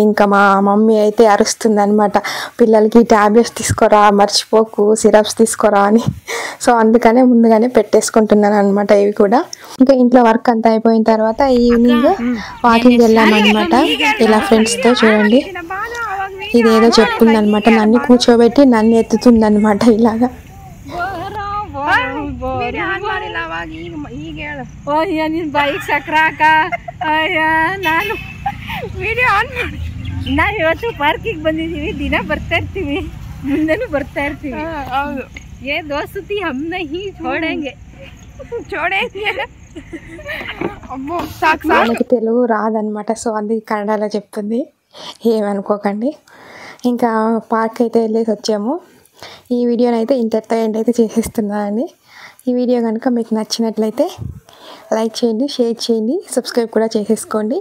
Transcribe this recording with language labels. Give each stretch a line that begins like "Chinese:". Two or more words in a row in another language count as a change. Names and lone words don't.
Telugu: ఇంకా మా మమ్మీ అయితే అరుస్తుంది అనమాట, పిల్లలకి ట్యాబ్లెట్స్ తీసుకోరా, మర్చిపోకు, సిరప్స్ తీసుకోరా అని. సో అందుకనే ముందుగానే పెట్టేసుకుంటున్నాను అనమాట ఇవి కూడా. ఇంకా ఇంట్లో వర్క్ అంతా అయిపోయిన తర్వాత
English: evening walking
Telugu: వెళ్ళామన్నమాట ఇలా ఫ్రెండ్స్తో. చూడండి ఇదేదో చెప్తుందనమాట, నన్ను కూర్చోబెట్టి నన్ను ఎత్తుతుందనమాట ఇలాగా.
Kannada: ಬೈಕ್ ಸಕ್ರಾಕ ನಾನು ವಿಡಿಯೋ ಆನ್ ಮಾಡಿ. ನಾವು ಇವತ್ತು ಪಾರ್ಕಿಗೆ ಬಂದಿದ್ದೀವಿ, ದಿನ ಬರ್ತಾ ಇರ್ತೀವಿ, ಮುಂದೆನೂ ಬರ್ತಾ ಇರ್ತೀವಿ.
Hindi: ಹೌದು, ये दोस्ती हम नहीं छोड़ेंगे.
Telugu: అమ్మో నాకు తెలుగు రాదనమాట, సో అందుకే కన్నడలో చెప్తుంది, ఏమనుకోకండి. ఇంకా పార్క్ అయితే వెళ్ళేసి వచ్చాము. ఈ వీడియోని అయితే ఇంతటితో ఎండ్ అయితే చేసేస్తున్నానండి. ఈ వీడియో కనుక మీకు నచ్చినట్లయితే లైక్ చేయండి, షేర్ చేయండి, సబ్స్క్రైబ్ కూడా చేసేసుకోండి.